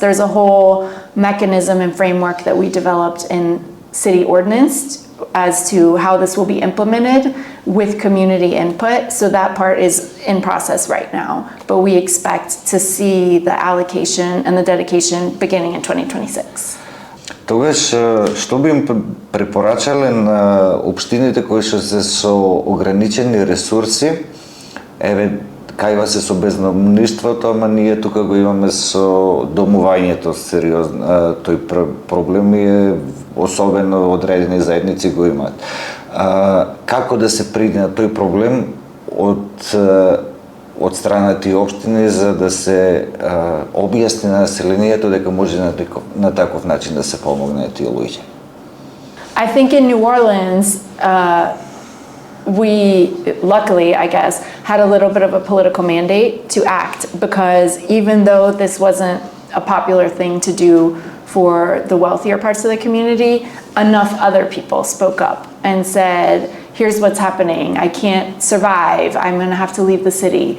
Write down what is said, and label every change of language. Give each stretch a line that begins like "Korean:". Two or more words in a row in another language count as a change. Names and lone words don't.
English: There's a whole mechanism and framework that we developed in city ordinance as to how this will be implemented with community input. So that part is in process right now, but we expect to see the allocation and the dedication beginning in 2026.
Macedonian: Тогаш, што би им препорачале на општините кои што се со ограничени ресурси, еве, кајва се со бездомништвото, ама ние тука го имаме со домувањето сериозно, тој проблем е особено одредени заедници го имаат. Како да се придне на тој проблем од страна тие општини за да се објасни на населението дека може на таков начин да се помогне тие луѓе?
English: I think in New Orleans, we luckily, I guess, had a little bit of a political mandate to act, because even though this wasn't a popular thing to do for the wealthier parts of the community, enough other people spoke up and said, here's what's happening, I can't survive, I'm going to have to leave the city.